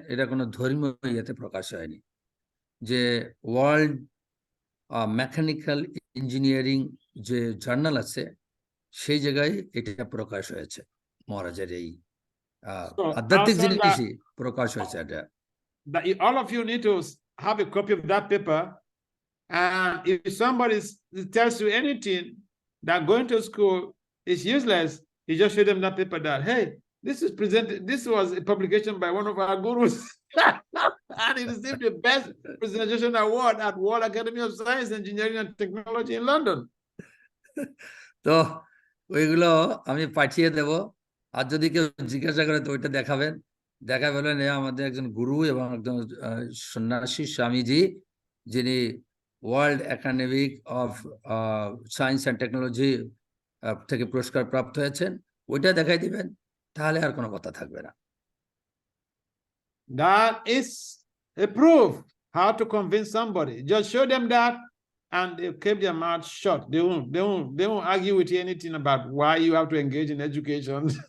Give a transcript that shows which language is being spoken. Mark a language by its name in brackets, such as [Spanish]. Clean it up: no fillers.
[Bangla] এটা কোনো ধর্মীয় ইয়েতে প্রকাশ হয়নি, যে ওয়ার্ল্ড মেকানিক্যাল ইঞ্জিনিয়ারিং যে জার্নাল আছে সেই জায়গায় এটা প্রকাশ হয়েছে। মহারাজের এই আধ্যাত্মিক জিনিসই প্রকাশ হয়েছে এটা। [English] All of you need to have a copy of that paper, and if somebody tells you anything that going to school is useless, you just show them that paper that, hey, this was a publication by one of our gurus, and he received the best presentation award at World Academy of Science, Engineering and Technology in London. [Bangla] তো ওইগুলো আমি পাঠিয়ে দেব, আর যদি কেউ জিজ্ঞাসা করে তো ওইটা দেখাবেন। দেখা বলেন আমাদের একজন গুরু এবং একজন সন্ন্যাসী স্বামীজি, যিনি world academic of science and technology থেকে পুরস্কার প্রাপ্ত হয়েছেন, ওইটা দেখাই দিবেন, তাহলে আর কোনো কথা থাকবে না। [English] That is a proof how to convince somebody. Just show them that, and they keep their mouth shut. They won't argue with you anything about why you have to engage in education.